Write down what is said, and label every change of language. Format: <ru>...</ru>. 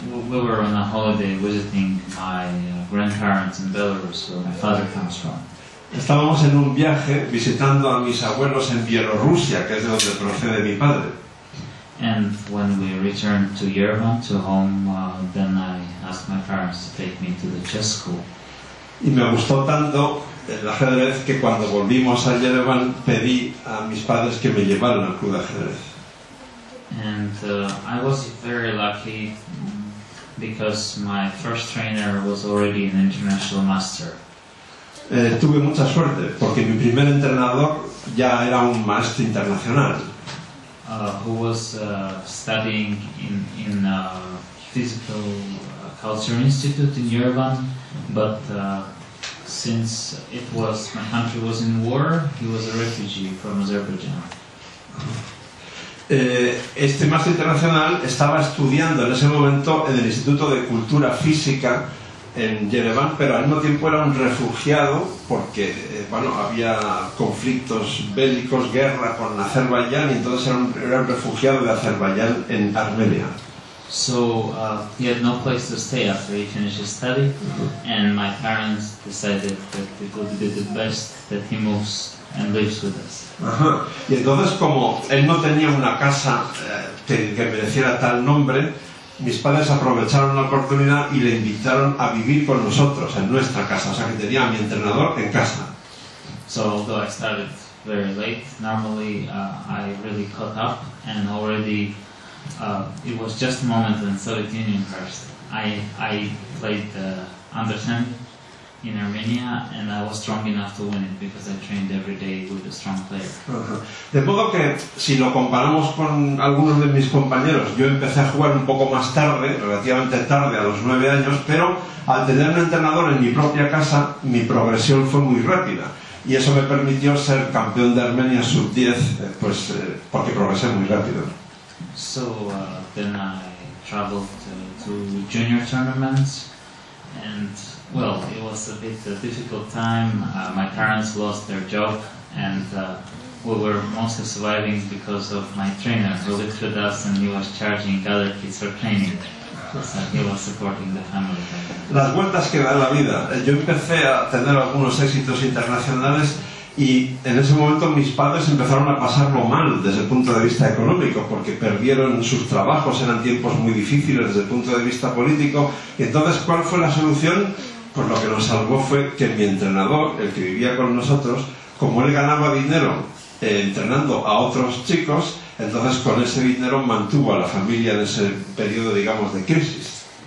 <en>We were on a holiday visiting my grandparents in Belarus, where my father comes from.</en> <es>Estábamos en un viaje visitando a mis abuelos en Bielorrusia, que es de donde procede mi padre.</es> <en>And when we returned to Yerevan, to home, then I asked my parents to take me to the chess school.</en> <es>Y me gustó tanto el ajedrez que cuando volvimos a Yerevan pedí a mis padres que me llevaran al club de ajedrez.</es> <en>And I was very lucky because my first trainer was already an international master.</en> <es>Tuve mucha suerte porque mi primer entrenador ya era un maestro internacional.</es> <en>Who was studying in Physical Culture Institute in Yerevan, but since my country was in war, he was a refugee from Azerbaijan.</en> <es>Este máster internacional estaba estudiando en ese momento en el Instituto de Cultura Física en Yerevan, pero al mismo tiempo era un refugiado porque había conflictos bélicos, guerra con Azerbaiyán, y entonces era un refugiado de Azerbaiyán en Armenia.</es> <en>So he had no place to stay after he finished his study, and my parents decided that it would be the best that he moves and lives with us. Ajá.</en> <es>Y entonces, como él no tenía una casa que mereciera tal nombre, mis padres aprovecharon la oportunidad y le invitaron a vivir con nosotros en nuestra casa, o sea que tenía a mi entrenador en casa.</es> <en>So although I started very late, normally I really caught up, and already it was just a moment when Soviet Union crashed. I played under 10 in Armenia, and I was strong enough to win it because I trained every day with a strong player.</en> <es>De modo que, si lo comparamos con algunos de mis compañeros, yo empecé a jugar un poco más tarde, relativamente tarde, a los 9 años, pero al tener un entrenador en mi propia casa, mi progresión fue muy rápida. Y eso me permitió ser campeón de Armenia sub-10, porque progresé muy rápido.</es> <en>So then I traveled to junior tournaments, and well, it was a bit difficult time. My parents lost their job, and we were mostly surviving because of my trainer who lived with us, and he was charging other kids for training. So he was supporting the family.</en> <es>Las vueltas que da la vida. Yo empecé a tener algunos éxitos internacionales y en ese momento mis padres empezaron a pasarlo mal desde el punto de vista económico, porque perdieron sus trabajos, eran tiempos muy difíciles desde el punto de vista político. Y entonces, ¿cuál fue la solución? Pues lo que nos salvó fue que mi entrenador, el que vivía con nosotros, como él ganaba dinero entrenando a otros chicos, entonces con ese dinero mantuvo a la familia en ese periodo, digamos, de crisis.</es>